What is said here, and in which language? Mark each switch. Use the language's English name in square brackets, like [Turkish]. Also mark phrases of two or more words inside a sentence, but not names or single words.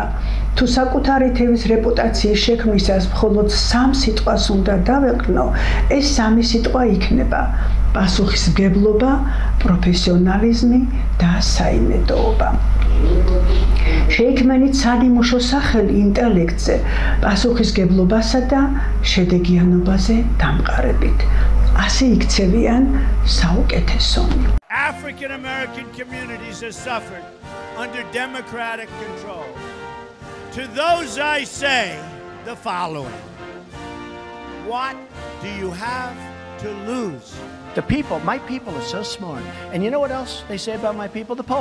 [Georgian] თუ საკუთარი თევის რეპუტაციის შექმნისას მხოლოდ 3 სიტყვას უნდა დავეყნო, ეს 3 სიტყვა იქნება: პასუხისმგებლობა, პროფესიონალიზმი და საიმედოობა. შეიქმნით სანიმუშო სახელი ინტელექტზე, პასუხისმგებლობასა და შედეგიანობაზე დამყარებით. ასე იქცევიან საუკეთესონი. [English] African American communities have suffered under democratic control. To those I say the following: what do you have to lose? The people, my people are so smart. And you know what else they say about my people?